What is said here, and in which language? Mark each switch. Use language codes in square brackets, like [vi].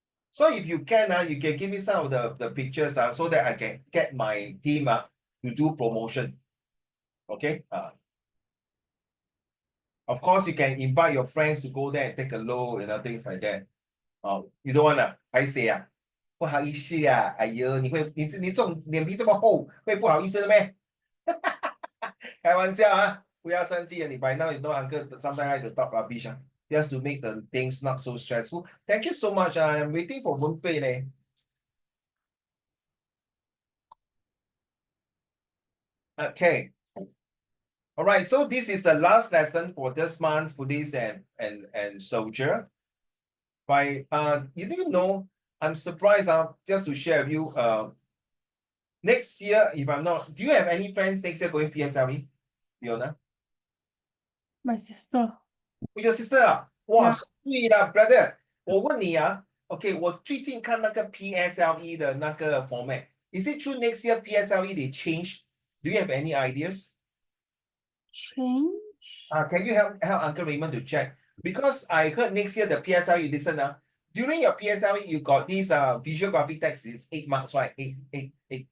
[en] So if you can, you can give me some of the pictures so that I can get my team to do promotion. Okay. Of course, you can invite your friends to go there and take a look, things like that. You don't want I say [zh] 不好意思啊，哎呦，你这种脸皮这么厚，会不好意思的咩？开玩笑啊，不要生气啊！ [en] 你 by now you know uncle sometimes like to talk rubbish just to make the things not so stressful. Thank you so much. I'm waiting for Wenbei leh. Okay. All right, so this is the last lesson for this month's police and soldier. By you didn't know, I'm surprised just to share with you next year, if I'm not, do you have any friends next year going PSLE? Fiona? My sister. Your sister [zh] 哇，对啦 brother， 我问你OK， 我最近看那个 PSLE 的那个 format. [en] Is it true next year PSLE they change? Do you have any ideas? Change? Can you help Uncle Raymond to check? Because I heard next year the PSLE, listen during your PSLE you got this visual graphic text is 8 marks, right? 8.